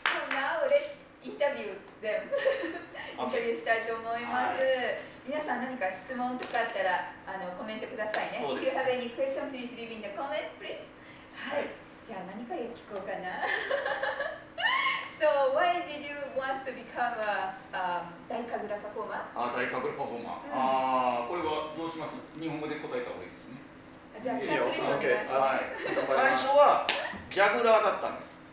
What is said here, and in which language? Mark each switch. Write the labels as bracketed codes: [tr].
[en] Now let's interview them. [ja] インタビューしたいと思います。皆さん何か質問とかあったらコメントくださいね。 [en] If you have any question, please leave in the comments, please. [ja] はい。じゃあ何から聞こうかな。 [en] So why did you want to become a Daikagura performer? [ja] 大神楽パフォーマー。これはどうします？日本語で答えた方がいいですね。じゃあトランスレートお願いします。最初はジャグラーだったんです。